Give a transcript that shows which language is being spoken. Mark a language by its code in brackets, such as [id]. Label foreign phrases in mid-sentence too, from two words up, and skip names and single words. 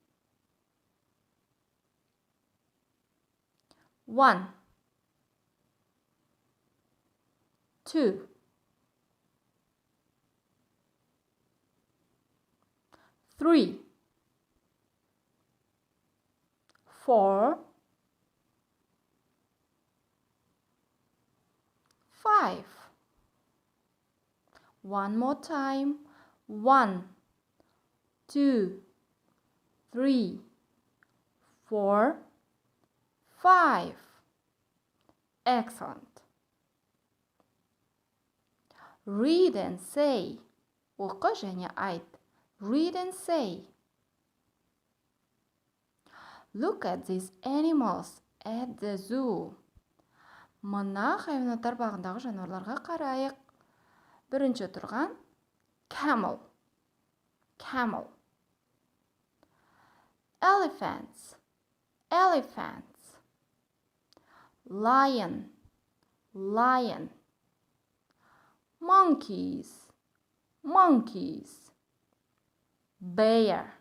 [en] 1 2 3 4 5 One more time. 1 2 3 4 5 Excellent. Read and say. [kk] Оқы және айт. [en] Read and say. Look at these animals at the zoo. [kk] Мына хайуанаттар бағындағы жануарларға қарайық. Бірінші тұрған camel. [en] Camel. Elephants. Elephants. Lion. Lion. Monkeys. Monkeys. Bear.